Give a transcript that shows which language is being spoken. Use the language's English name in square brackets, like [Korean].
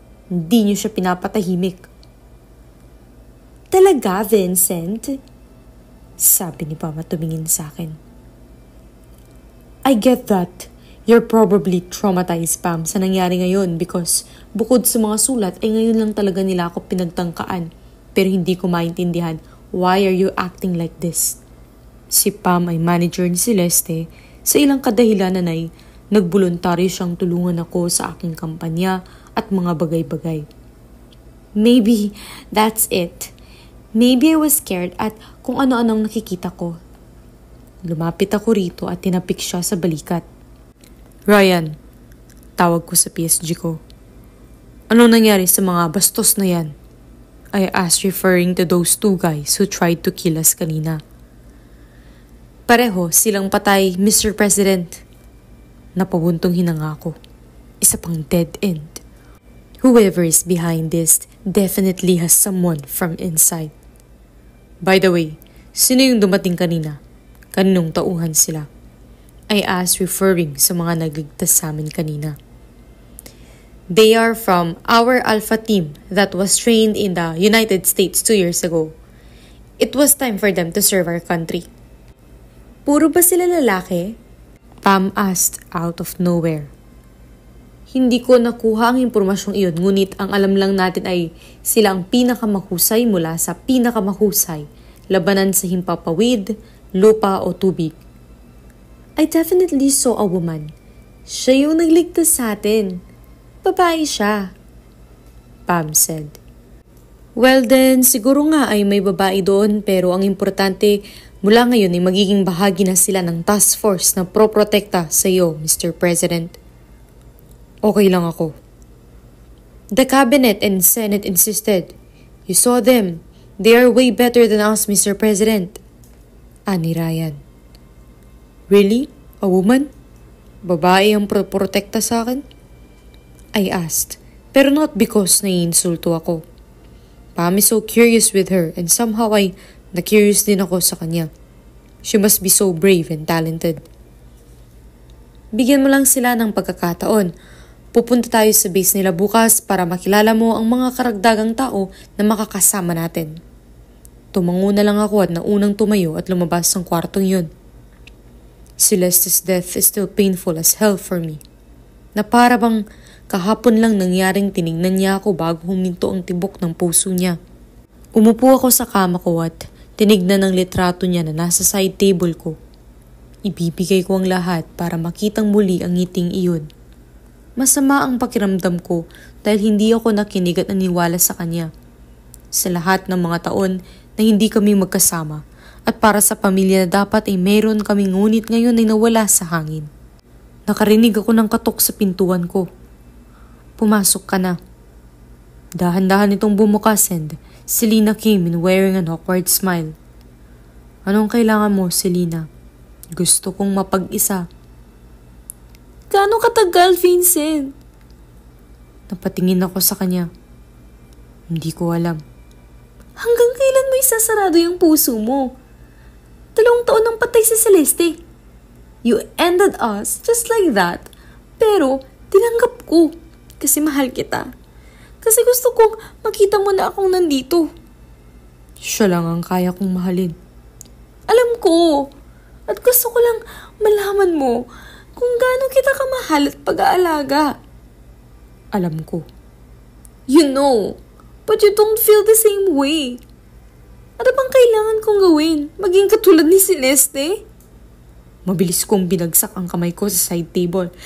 [Filipino] Hindi niyo siya pinapatahimik. Talaga, Vincent? Sabi ni Pama tumingin sa akin. [English] I get that. You're probably traumatized, [Filipino] Pam, sa nangyari ngayon [English] because [Filipino] bukod sa mga sulat ay ngayon lang talaga nila ako pinagtangkaan. Pero hindi ko maintindihan, [English] why are you acting like this? [Filipino] Si Pam ay manager ni Celeste. Sa ilang kadahilanan ay nagboluntaryo siyang tulungan ako sa aking kampanya at mga bagay-bagay. [English] Maybe that's it. Maybe I was scared [Filipino] at kung ano-anong nakikita ko. Lumapit ako rito at tinapik siya sa balikat. Ryan, tawag ko sa PSG ko. Ano nangyari sa mga bastos na yan? [English] I asked referring to those two guys who tried to kill us kanina. [Filipino] Pareho silang patay, Mr. President. Napabuntong hinanga ko. Isa pang dead end. [English] Whoever is behind this definitely has someone from inside. By the way, [Filipino] sino yung dumating kanina? Kaninong tauhan sila? [English] I asked referring [Filipino] sa mga nagligtas sa amin kanina. [English] They are from our Alpha team that was trained in the United States 2 years ago. It was time for them to serve our country. [Filipino] Puro ba sila lalaki? [English] Pam asked out of nowhere. [Filipino] Hindi ko nakuha ang impormasyong iyon, ngunit ang alam lang natin ay sila ang pinakamahusay mula sa pinakamahusay, labanan sa himpapawid, lupa o tubig. [English] I definitely saw a woman. [Filipino] Siya yung nagligtas sa atin. Babae siya. [English] Pam said. Well then, [Filipino] siguro nga ay may babae doon pero ang importante mula ngayon ay magiging bahagi na sila ng task force na pro-protekta sa iyo, Mr. President. Okay lang ako. [English] The cabinet and Senate insisted. You saw them. They are way better than us, Mr. President. [Filipino] Ani Ryan. [English] Really? A woman? [Filipino] Babae ang protekta sa akin? [English] I asked, [Filipino] pero [English] not because [Filipino] naiinsulto ako. [English] Pam is so curious with her and somehow [Filipino] ay na-curious din ako sa kanya. [English] She must be so brave and talented. [Filipino] Bigyan mo lang sila ng pagkakataon. Pupunta tayo sa base nila bukas para makilala mo ang mga karagdagang tao na makakasama natin. Tumango na lang ako at naunang tumayo at lumabas ng kwartong yun. Celeste's death is still painful as hell for me. Na para bang kahapon lang nangyaring tinignan niya ako bago huminto ang tibok ng puso niya. Umupo ako sa kama ko at tinignan ang litrato niya na nasa side table ko. Ibibigay ko ang lahat para makitang muli ang ngiting iyon. Masama ang pakiramdam ko dahil hindi ako nakinig at naniwala sa kanya. Sa lahat ng mga taon na hindi kami magkasama at para sa pamilya na dapat ay meron kaming ngunit ngayon ay nawala sa hangin. Nakarinig ako ng katok sa pintuan ko. Pumasok ka na. Dahan-dahan itong bumukas [English] and Selena came in wearing an awkward smile. [Filipino] Anong kailangan mo, Selena? Gusto kong mapag-isa. Gaano katagal, Vincent? Napatingin ako sa kanya. Hindi ko alam. Hanggang kailan mo isasarado yung puso mo? 2 taon nang patay si Celeste. [English] You ended us just like that. [Filipino] Pero tinanggap ko kasi mahal kita. Kasi gusto kong makita mo na akong nandito. Siya lang ang kaya kong mahalin. Alam ko. At gusto ko lang malaman mo kung gaano kita kamahal at pag-aalaga. Alam ko. [English] You know, but you don't feel the same way. [Filipino] Ano bang kailangan kong gawin? Maging katulad ni Celeste? Mabilis kong binagsak ang kamay ko sa side table.